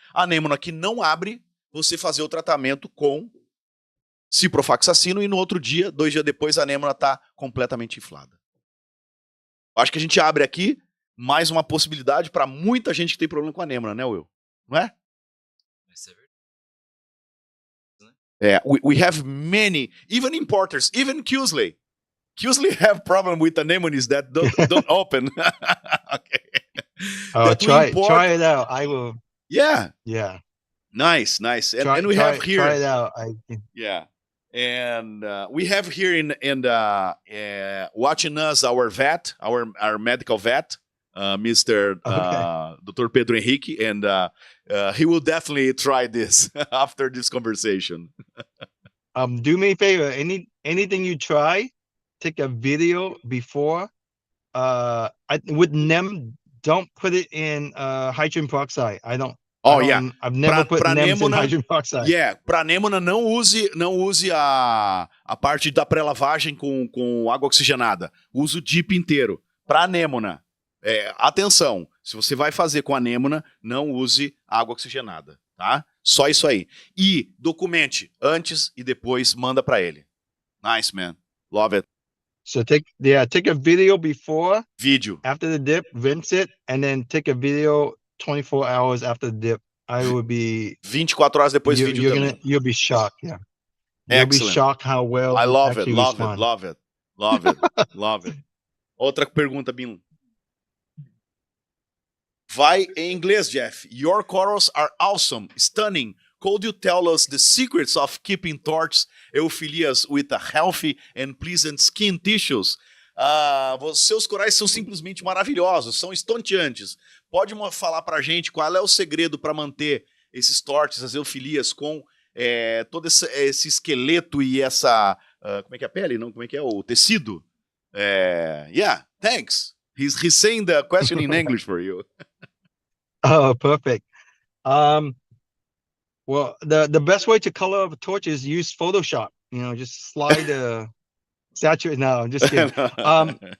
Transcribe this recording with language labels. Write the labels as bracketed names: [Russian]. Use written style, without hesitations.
[Portuguese] A anêmona que não abre, você fazer o tratamento com ciprofloxacino e no outro dia, 2 dias depois, a anêmona está completamente inflada. Acho que a gente abre aqui mais uma possibilidade para muita gente que tem problema com anêmona, né, Will? Não é? [English] We have many, even importers, even Keelsley. Keelsley have problem with anemones that don't open. Okay. Try it out. I will. Yeah. Yeah. Nice. And we have here. Try it out. Yeah. And we have here in watching us our vet, our medical vet, Mr. Dr. Pedro Henrique, and he will definitely try this after this conversation. Do me a favor. Anything you try, take a video before. With NEM, don't put it in hydrogen peroxide. I've never put NEMs in hydrogen peroxide. [Portuguese] Para anêmona não use a parte da pré-lavagem com água oxigenada. Use o DIP inteiro. Para anêmona, atenção, se você vai fazer com anêmona, não use água oxigenada, tá? Só isso aí. E documente antes e depois manda para ele. [English] Nice, man. Love it. So take a video before, [Portuguese] vídeo [English] after the dip, rinse it, and then take a video 24 hours after the dip. I would be [Portuguese] 24 horas depois vídeo também. [English] You'll be shocked, yeah. You'll be shocked how well I love it, respond. love it. [Portuguese] Outra pergunta, Bin. Vai em inglês, Jeff. [English] Your corals are awesome, stunning. Could you tell us the secrets of keeping torch Euphyllias with a healthy and pleasant skin tissues? [Portuguese] Seus corais são simplesmente maravilhosos, são estonteantes. Pode falar pra gente qual é o segredo para manter esses torches, as Euphyllias, com todo esse esqueleto e essa... como é que é a pele? Não, como é que é o tecido? [English] Yeah, thanks. He's saying the question in English for you. Oh, perfect. Well, the best way to color a torch is use Photoshop. Just slide the saturate. No, I'm just kidding.